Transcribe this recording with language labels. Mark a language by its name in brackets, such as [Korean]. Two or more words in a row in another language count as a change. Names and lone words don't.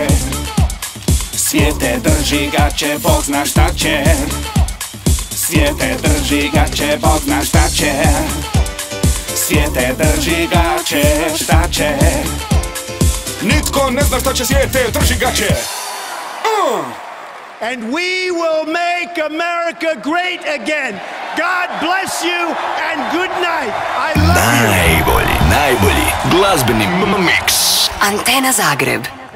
[Croatian] Svijete drži gače, Bog zna šta će. Svijete drži gače, Bog zna šta će. Svijete drži gače, šta će. Nitko ne zna šta će, svijete drži gače. [English] And we will make America great again. God bless you and good night. I love you. [Croatian] Najbolji glazbeni mix. Antena Zagreb.